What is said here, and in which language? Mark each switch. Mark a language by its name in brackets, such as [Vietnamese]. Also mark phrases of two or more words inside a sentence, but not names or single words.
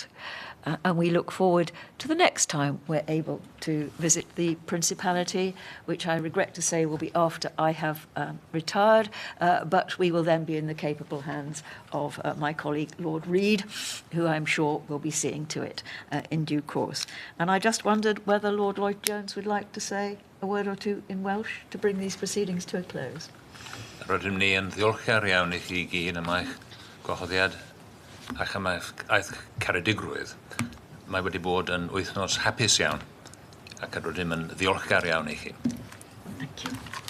[English] And we look forward to the next time we're able to visit the Principality, which I regret to say will be after I have retired, but we will then be in the capable hands of my colleague Lord Reid, who I'm sure will be seeing to it in due course. And I just wondered whether Lord Lloyd-Jones would like to say a word or two in Welsh to bring these proceedings to a close. [Welsh] Rydym ni yn ddiolchgar iawn i chi gyd am eich gwahoddiad ac am eich caredigrwydd. Mae wedi bod yn wythnos hapus iawn ac rydym yn ddiolchgar iawn i chi. [English] Thank you.